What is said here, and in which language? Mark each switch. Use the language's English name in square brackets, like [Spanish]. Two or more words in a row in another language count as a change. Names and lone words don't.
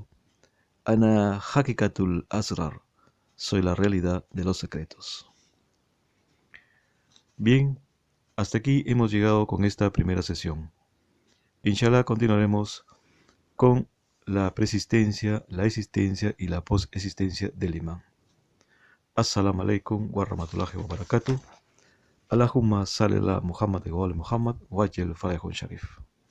[Arabic] أنا حقيقة الأسرار, [Spanish] soy la realidad de los secretos. Bien, hasta aquí hemos llegado con esta primera sesión. Inshallah continuaremos con la preexistencia, la existencia y la posexistencia del imán. [Arabic] السلام عليكم ورحمة الله وبركاته. اللهم صل على محمد وعلى محمد وعجل فرجن شريف.